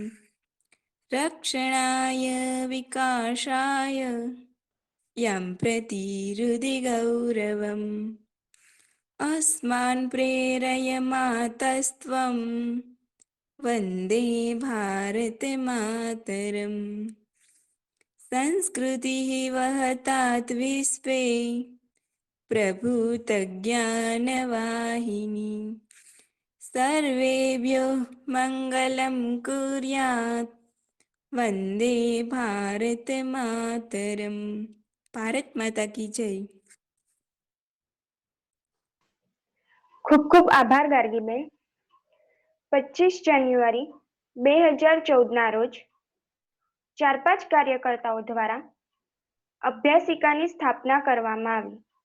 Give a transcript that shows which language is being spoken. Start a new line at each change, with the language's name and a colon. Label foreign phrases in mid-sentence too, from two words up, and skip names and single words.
Sanskrit: रक्षणाय विकासाय यं प्रतिहृदि गौरवम् अस्मान् प्रेरयमातस्त्वं वन्दे भारतमातरम् संस्कृतिः वहतात् विश्वे प्रभूतज्ञानवाहिनी सर्वेभ्यो मङ्गलं कुर्यात् वन्दे भारत मातरम्.
Gujarati: ભારત માતા કી જય. ખૂબ ખૂબ આભાર ગાર્ગીબેન. 25 જાન્યુઆરી 2014ના રોજ 4-5 કાર્યકર્તાઓ દ્વારા અભ્યાસિકાની સ્થાપના કરવામાં આવી.